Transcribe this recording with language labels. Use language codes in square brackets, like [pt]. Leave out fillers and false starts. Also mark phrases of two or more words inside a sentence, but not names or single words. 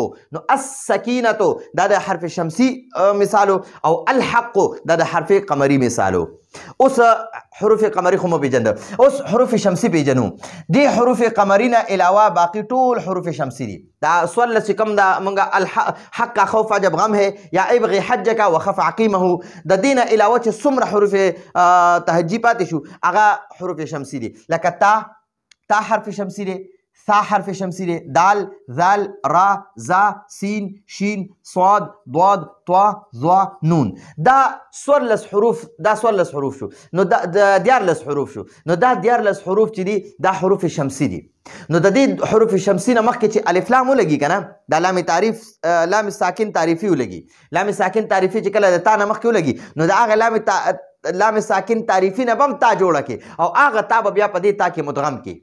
[ps] نو السکینة دا د حرف شمسی مثالو او الحق دا د حرف قمری مثالو. اوس حروف قمری خو مو پیژنده، اوس حروف شمسی پیژنو. دې حروف قمری نه علاوه باقي ټول حروف شمسی دي. دا سوال چې کوم دا مونږه الحق خوف عجب غم ہے یا [ar] ابغي حجک وخف عقیمه، [ps] د دې نه علاوه چې څومره حروف تهجی پاتې شو هغه حروف شمسی دي. لکه تا حرف شمسی دی، ثا حرف شمسی دی، دال، ذال، را، زا، سین، شین، صاد، ضاد، طا، ظا، نون. دا 14 حروف، دا 14 حروف شو. نو دا 14 حروف شو. نو دا 14 حروف چې دي دا حروف شمسی دي. نو د دې حروف شمسی نه مخکې چې الف لام ولګي کنه، دا لام تعریف لام ساکن تعریفي ولګي. لام ساکن تعریفي چې کله د تا نه مخکې ولګي نو د هغه لام ساکن تعریفي نه بم تا جوړه کې او هغه تا به بیا په دې تا کې مدغم کې.